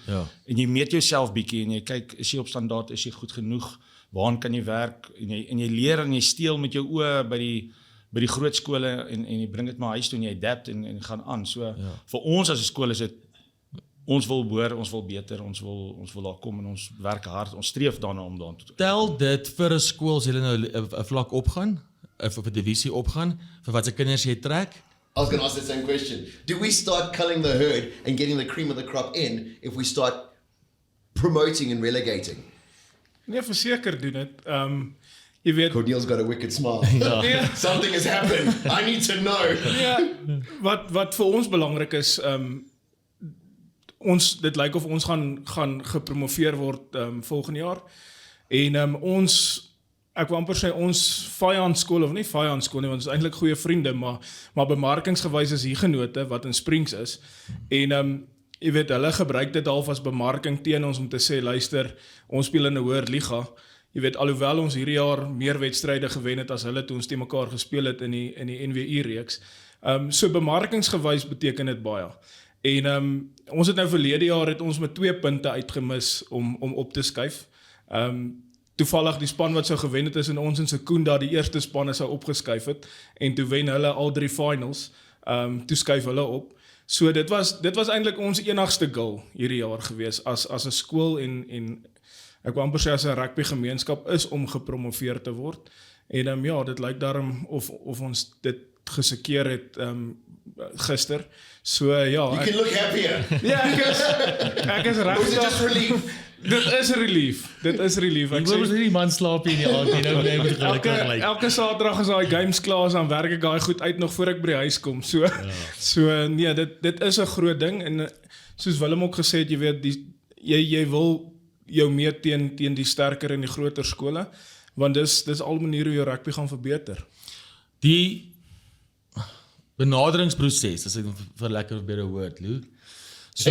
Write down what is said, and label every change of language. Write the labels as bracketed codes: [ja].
[af] En jy meet jouself bietjie en jy kyk, is jy op standaard, is jy goed genoeg, waaraan kan jy werk, en jy leer en jy steel met jou oë by die groot skole, en jy bring dit maar huis toe en jy adapt en gaan aan. So vir ons as 'n skool is dit ons wil hoor, ons wil beter, ons wil daar kom en ons werk hard, ons streef daarna om daartoe te Tel dit vir 'n skool as hulle nou 'n vlak opgaan, of 'n divisie opgaan, vir wat se kinders jy trek? [en] I was going to ask the same question. Do we start culling the herd and getting the cream of the crop in if we start promoting and relegating? [af] Nee, verseker doen dit. Jy weet, [en] Cornel's got a wicked smile. [af] nee, [en] Something has happened. I need to know. [af] ja, wat vir ons belangrik is, dit lyk of ons gaan gepromoveer word volgende jaar. En ek wil amper sê ons vyandskool, of nie vyandskool nie, want ons is eintlik goeie vriende, maar bemarkingsgewys is hier genote, wat in Springs is. En jy weet, hulle gebruik dit half as bemarking teen ons om te sê, luister, ons speel in 'n hoër liga. Jy weet, alhoewel ons hierdie jaar meer wedstryde gewen het as hulle toe ons teen mekaar gespeel het in die NWI-reeks. So bemarkingsgewys beteken dit baie. En ons het nou verlede jaar het ons met 2 punte uitgemis om op te skuif. Toevallig die span wat sou gewen het is in ons en Sekunda, die eerste spanne sou opgeskuif het, en toe wen hulle al 3 finals, toe skuif hulle op. So dit was eintlik ons enigste goal hierdie jaar gewees, as 'n skool en ek wil amper sê as 'n rugby gemeenskap is om gepromoveer te word. En ja, dit lyk daarom of ons dit gesekeer het gister. So ja, [en] You can look happier. [af] ja, ek is [en] Or is it just [af] regtig. [en] relief? [af] Dit is relief. Ek Ek sê, sê die man slaap hier in die aand, nou bly hy gelukkig lyk. elke Saterdag as daai games klaar is, dan werk ek daai goed uit nog voor ek by die huis kom. So nee, dit is 'n groot ding, en soos Willem ook gesê het, jy weet, jy wil jou meet teen die sterker en die groter skole, want dis al maniere hoe jou rugby gaan verbeter. Die benaderingsproses, as ek vir lekker beter woord, Lou. So,